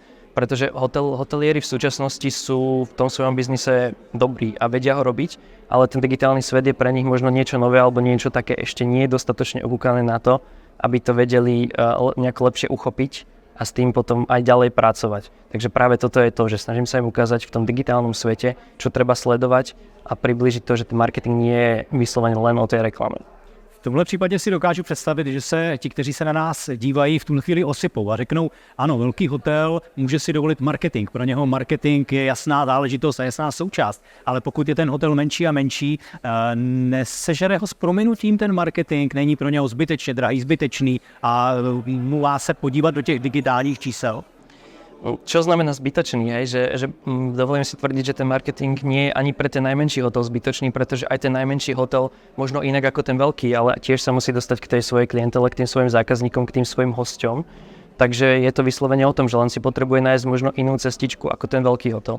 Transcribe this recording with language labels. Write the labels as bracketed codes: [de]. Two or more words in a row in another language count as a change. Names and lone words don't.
[sk] Pretože hotelieri v súčasnosti sú v tom svojom biznise dobrí a vedia ho robiť, ale ten digitálny svet je pre nich možno niečo nové alebo niečo také ešte nie je dostatočne obúkané na to, aby to vedeli nejako lepšie uchopiť a s tým potom aj ďalej pracovať. Takže práve toto je to, že snažím sa im ukázať v tom digitálnom svete, čo treba sledovať a priblížiť to, že ten marketing nie je vyslovene len o tej reklame. [cs] V tomhle případě si dokážu představit, že se ti, kteří se na nás dívají, v tuhle chvíli osypou a řeknou, ano, velký hotel může si dovolit marketing. Pro něho marketing je jasná záležitost a jasná součást. Ale pokud je ten hotel menší a menší, nesežere ho s prominutím ten marketing, není pro něho zbytečně drahý, zbytečný a mluvá se podívat do těch digitálních čísel. [sk] Čo znamená zbytočný, že dovolím si tvrdiť, že ten marketing nie je ani pre ten najmenší hotel zbytočný, pretože aj ten najmenší hotel možno inak ako ten veľký, ale tiež sa musí dostať k tej svojej klientele, k tým svojim zákazníkom, k tým svojim hosťom. Takže je to vyslovene o tom, že len si potrebuje nájsť možno inú cestičku ako ten veľký hotel.